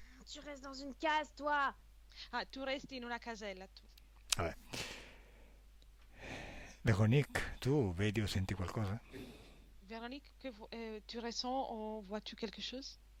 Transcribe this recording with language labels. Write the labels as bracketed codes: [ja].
[fr] Tu restes dans une case, toi. [it] Ah, tu resti in una casella, tu. Vabbè. Véronique, tu vedi o senti qualcosa? [fr] Véronique, tu ressens ou vois-tu quelque chose?